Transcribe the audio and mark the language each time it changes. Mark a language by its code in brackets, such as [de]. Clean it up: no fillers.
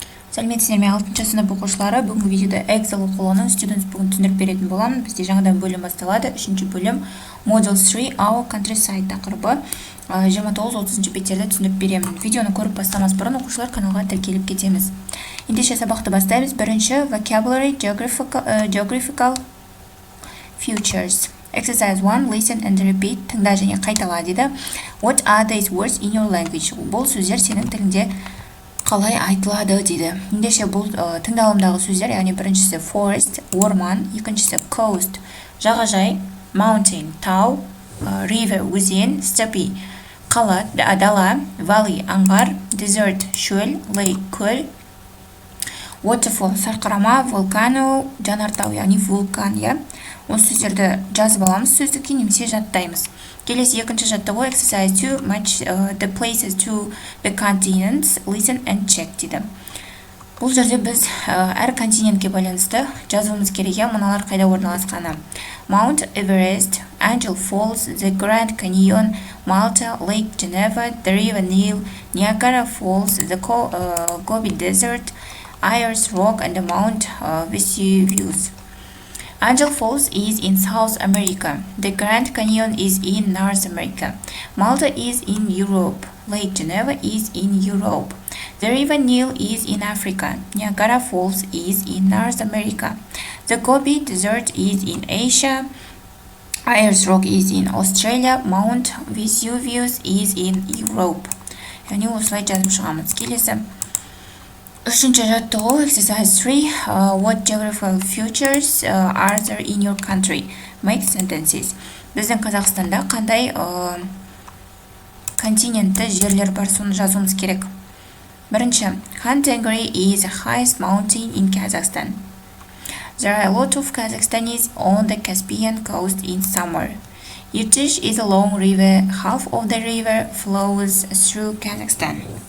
[kk] Сәлеметсіздер ме 6-шы сынып оқушылары, бүгінгі видеода Эксель оқулығының студент бүгін түсіндіріп беретін боламын. Бізде жаңадан бөлім басталады. 3-ші бөлім Model 3 Our Contryside тақырыбы 29-30 беттерді түсіндіріп беремін. Видеоны көріп бастамас бұрын оқушылар каналға тіркеліп кетеміз. Ендеше сабақты бастаймыз. [en] Бірінші Vocabulary Geographical Features. Exercise 1. Listen and repeat. [kk] Тыңда және қайтала дейді. [en] What are these words in your language? [kk] Бұл сөздер сенің тіліңде қалай айтылады дейді. Ендеше бұл тыңдалымдағы сөздер, яғни біріншісі forest, орман, екіншісі coast, жағажай, mountain, тау, river, өзен, steppe, қала, дала, valley, аңғар, desert, шөл, lake, көл, waterfall, сарқырама, volcano, жанартау, яғни вулкан, иә. Осы сөздерді жазып аламыз сөздікке, немесе жаттаймыз. Келесі екінші жаттығу [en] exercise 2 match the places to the continents, listen and check дейді. [kk] Бұл жерде біз әр континентке байланысты жазуымыз керек, мыналар қайда орналасқаны. [en] Mount Everest, Angel Falls, the Grand Canyon, Malta, Lake Geneva, the River Nile, Niagara Falls, the Gobi Desert, Ayers Rock and the Mount Vesuvius. Angel Falls is in South America. The Grand Canyon is in North America. Malta is in Europe. Lake Geneva is in Europe. The River Nile is in Africa. Niagara Falls is in North America. The Gobi Desert is in Asia. Ayers Rock is in Australia. Mount Vesuvius is in Europe. [kk] Yani осылай жазып шығамыз. Келесі. Үшінші жаттығу exercise 3. [en] What geographical features are there in your country? Make sentences. [kk] Біздің Қазақстанда қандай континентті жерлер бар, соны жазуымыз керек. [en] Бірінші, Kantengri is the highest mountain in Kazakhstan. There are a lot of Kazakhstanis on the Caspian coast in summer. Irtysh is a long river. Half of the river flows through Kazakhstan.